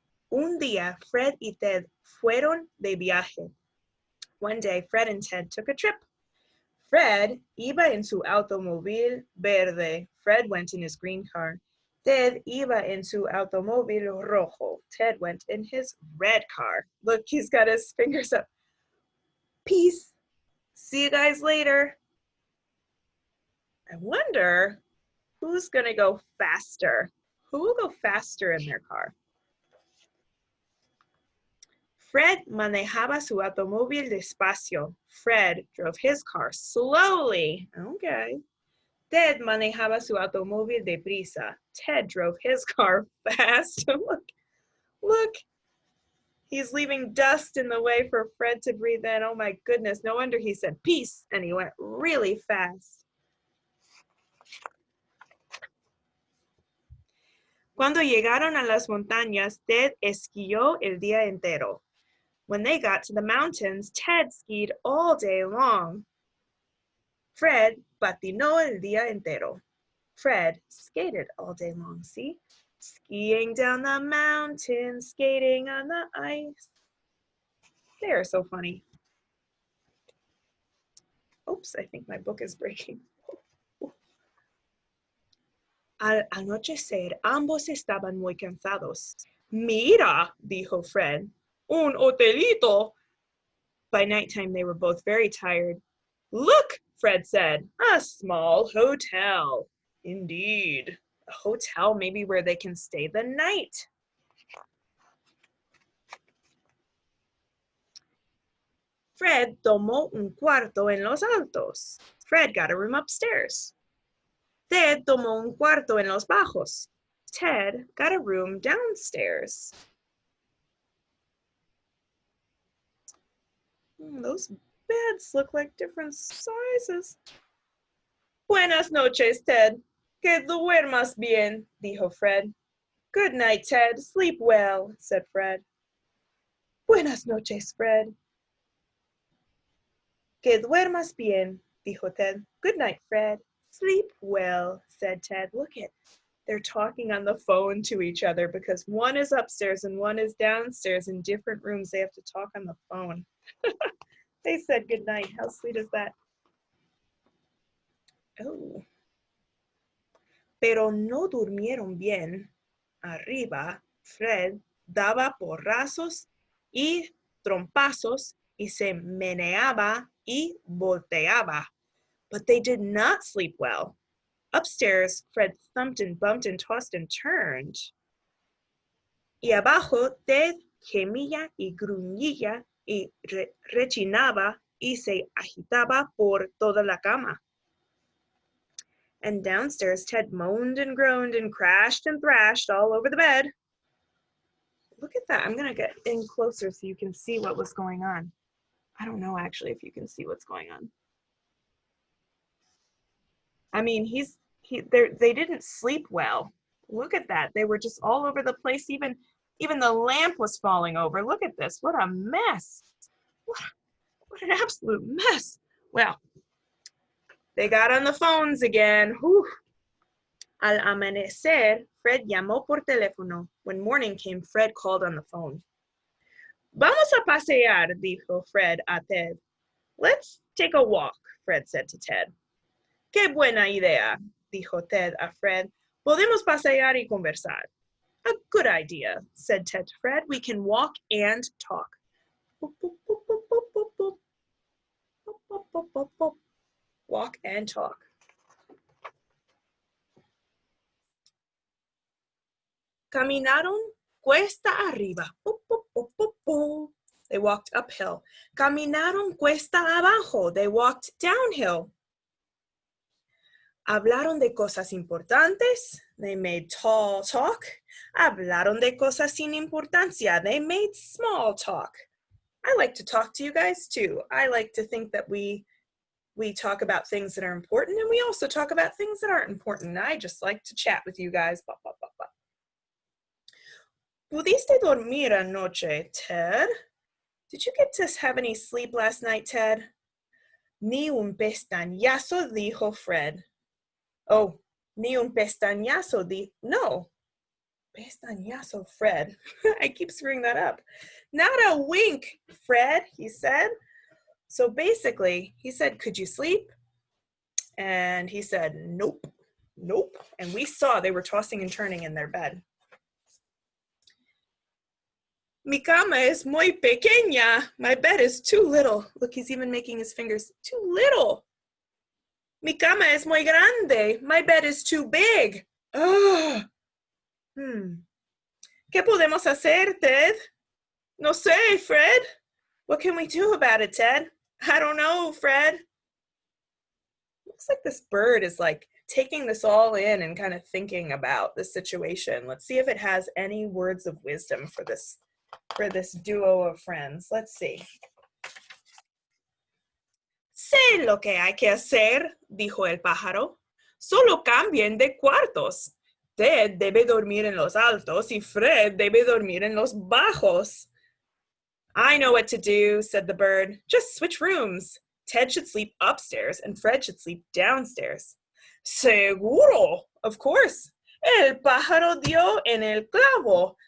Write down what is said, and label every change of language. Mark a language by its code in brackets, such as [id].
[es] Un día, Fred y Ted fueron de viaje. [en] One day, Fred and Ted took a trip. [es] Fred iba en su automóvil verde. [en] Fred went in his green car. [es] Ted iba en su automóvil rojo. [en] Ted went in his red car. Look, he's got his fingers up. Peace. See you guys later. I wonder who's gonna go faster. Who will go faster in their car? [es] Fred manejaba su automóvil despacio. [en] Fred drove his car slowly. Okay. [es] Ted manejaba su automóvil deprisa. [en] Ted drove his car fast. Look, he's leaving dust in the way for Fred to breathe in. Oh my goodness, no wonder he said peace, and he went really fast. [es] Cuando llegaron a las montañas, Ted esquió el día entero. [en] When they got to the mountains, Ted skied all day long. [es] Fred patinó el día entero. [en] Fred skated all day long, see? Skiing down the mountain, skating on the ice. They are so funny. Oops, I think my book is breaking. [es] Al anochecer, ambos estaban muy cansados. Mira, dijo Fred, un hotelito. [en] By nighttime, they were both very tired. Look, Fred said, a small hotel. Indeed, a hotel maybe where they can stay the night. [es] Fred tomó un cuarto en los altos. [en] Fred got a room upstairs. [es] Ted tomó un cuarto en los bajos. [en] Ted got a room downstairs. Those beds look like different sizes. [es] Buenas noches, Ted. Que duermas bien, dijo Fred. [en] Good night, Ted. Sleep well, said Fred. [es] Buenas noches, Fred. Que duermas bien, dijo Ted. [en] Good night, Fred. Sleep well, said Ted. Look at, they're talking on the phone to each other because one is upstairs and one is downstairs in different rooms. They have to talk on the phone. They said good night. How sweet is that? [es] Oh. Pero no durmieron bien. Arriba, Fred daba porrazos y trompazos y se meneaba y volteaba. [en] But they did not sleep well. Upstairs, Fred thumped and bumped and tossed and turned. [es] Y abajo, Ted gemía y gruñía y rechinaba y se agitaba por toda la cama. [en] And downstairs, Ted moaned and groaned and crashed and thrashed all over the bed. Look at that. I'm going to get in closer so you can see what was going on. I don't know actually if you can see what's going on. I mean, they didn't sleep well. Look at that. They were just all over the place. Even the lamp was falling over. Look at this. What a mess. What an absolute mess. Well, they got on the phones again. Whew. [es] Al amanecer, Fred llamó por teléfono. [en] When morning came, Fred called on the phone. [es] Vamos a pasear, dijo Fred a Ted. [en] Let's take a walk, Fred said to Ted. [es] Qué buena idea, dijo Ted a Fred. Podemos pasear y conversar. [en] A good idea, said Ted to Fred. We can walk and talk. Boop, boop, boop, boop, boop, boop, boop. Boop, boop, boop, boop, boop. Walk and talk. [es] Caminaron cuesta arriba. [en] Boop, boop, boop, boop, boop. They walked uphill. [es] Caminaron cuesta abajo. [en] They walked downhill. [es] Hablaron de cosas importantes. [en] They made tall talk. [es] Hablaron de cosas sin importancia. [en] They made small talk. I like to talk to you guys too. I like to think that we talk about things that are important, and we also talk about things that aren't important. I just like to chat with you guys. Blah, blah, blah, blah. [es] ¿Pudiste dormir anoche, Ted? [en] Did you get to have any sleep last night, Ted? [es] Ni un pestañazo, dijo Fred. Oh, ni un pestañazo, no. Pestañazo, Fred. [en] I keep screwing that up. Not a wink, Fred, he said. So basically, he said, could you sleep? And he said, nope, nope. And we saw they were tossing and turning in their bed. [es] Mi cama es muy pequeña. [en] My bed is too little. Look, he's even making his fingers too little. [es] Mi cama es muy grande. [en] My bed is too big. Oh. [es] ¿Qué podemos hacer, Ted? No sé, Fred. [en] What can we do about it, Ted? I don't know, Fred. looks like this bird is like taking this all in and kind of thinking about the situation. Let's see if it has any words of wisdom for this duo of friends. Let's see. [es] Sé lo que hay que hacer, dijo el pájaro. Solo cambien de cuartos. Ted debe dormir en los altos y Fred debe dormir en los bajos. [en] I know what to do, said the bird. Just switch rooms. Ted should sleep upstairs and Fred should sleep downstairs. [es] Seguro, [en] of course. [es] El pájaro dio en el clavo.